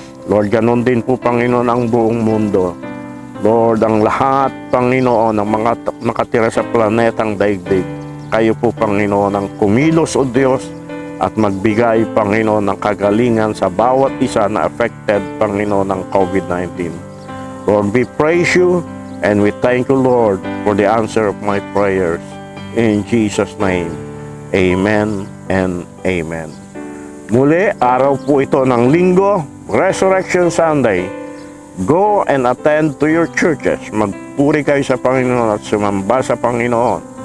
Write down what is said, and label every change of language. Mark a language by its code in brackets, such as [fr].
[tl] Lord, ganun din po, Panginoon, ang buong mundo. Lord, ang lahat, Panginoon, ng mga nakatira sa planetang daigdig, kayo po, Panginoon, ang kumilos, O Diyos, at magbigay, Panginoon, ng kagalingan sa bawat isa na affected, Panginoon, ng COVID-19. [en] Lord, we praise you and we thank you, Lord, for the answer of my prayers. In Jesus' name, amen and amen. [tl] Muli, araw po ito ng linggo, Resurrection Sunday. [en] Go and attend to your churches. [tl] Magpuri kayo sa Panginoon at sumamba sa Panginoon.